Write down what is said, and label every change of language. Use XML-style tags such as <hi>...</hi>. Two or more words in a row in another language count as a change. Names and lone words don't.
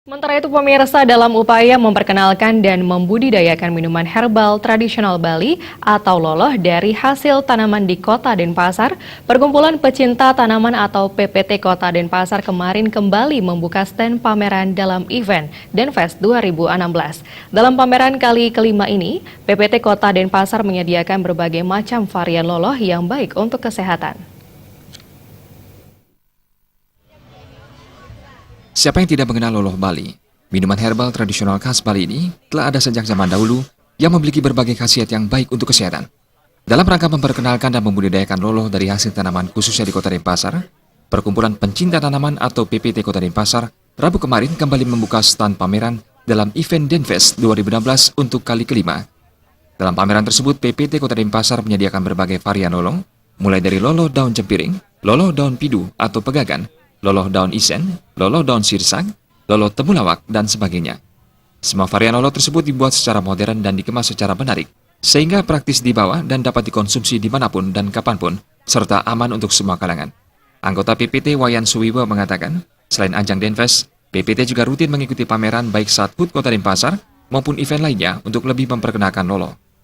<id>Sementara itu pemirsa dalam upaya memperkenalkan dan membudidayakan minuman herbal tradisional Bali atau loloh dari hasil tanaman di Kota Denpasar, Perkumpulan Pecinta Tanaman atau PPT Kota Denpasar kemarin kembali membuka stand pameran dalam event Denfest 2016. Dalam pameran kali kelima ini, PPT Kota Denpasar menyediakan berbagai macam varian loloh yang baik untuk kesehatan. Siapa yang tidak mengenal loloh Bali? Minuman herbal tradisional khas Bali ini telah ada sejak zaman dahulu yang memiliki berbagai khasiat yang baik untuk kesehatan. Dalam rangka memperkenalkan dan membudidayakan loloh dari hasil tanaman khususnya di Kota Denpasar, Perkumpulan Pencinta Tanaman atau PPT Kota Denpasar Rabu kemarin kembali membuka stand pameran dalam event Denfest 2016 untuk kali kelima. Dalam pameran tersebut, PPT Kota Denpasar menyediakan berbagai varian loloh, mulai dari loloh daun cempiring, loloh daun pidu atau pegagan, loloh daun isen, loloh daun sirsak, loloh temulawak, dan sebagainya. Semua varian loloh tersebut dibuat secara modern dan dikemas secara menarik, sehingga praktis dibawa dan dapat dikonsumsi dimanapun dan kapanpun, serta aman untuk semua kalangan. Anggota PPT Wayan Suwiwo mengatakan, selain ajang Denfest, PPT juga rutin mengikuti pameran baik saat HUT Kota Denpasar maupun event lainnya untuk lebih memperkenalkan loloh.</id>